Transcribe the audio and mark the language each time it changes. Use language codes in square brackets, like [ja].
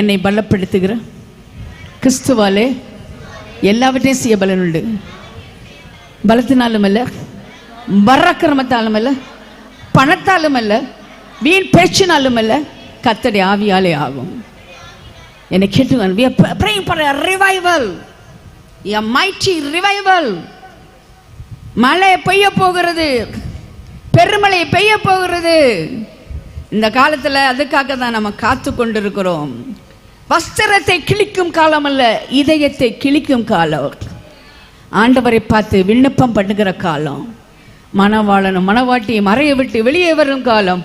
[ta] என்னை பலப்படுத்துகிற கிறிஸ்துவாலே எல்லாவற்றையும் செய்ய பலன் உண்டு. பலத்தினாலும் அல்ல, பராக்கிரமத்தாலும் அல்ல, பணத்தாலும் அல்ல, வீண் பேச்சினாலும் அல்ல, கர்த்தருடைய ஆவியாலே ஆகும். என்னை கேட்டுவான். [en] we are praying for a revival, a mighty revival. [ta] மழை பெய்ய போகிறது, பெருமழை பெய்ய போகிறது இந்த காலத்தில். அதுக்காக தான் நம்ம காத்து கொண்டிருக்கிறோம். வஸ்திரத்தை கிழிக்கும் காலம் அல்ல, இதயத்தை கிழிக்கும் காலம். ஆண்டவரை பார்த்து விண்ணப்பம் பண்ணுகிற காலம். மணவாளனும் மணவாட்டியை மறைய விட்டு வெளியே வரும் காலம்.